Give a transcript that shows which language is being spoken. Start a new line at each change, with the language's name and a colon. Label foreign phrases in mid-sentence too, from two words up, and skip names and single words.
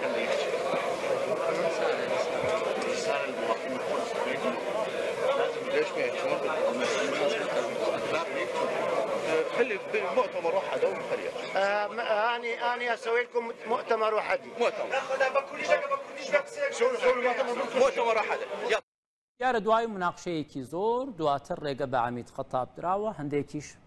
Arabic: ليش خلي مؤتمر واحد او خليه اني اسوي لكم مؤتمر وحدي مؤتمر واحد
Central Kurdish: دیارە دوای مناقشەیەکی زۆر دواتر ڕێگە بە عەمید خەتاب دراوە هەندێکیش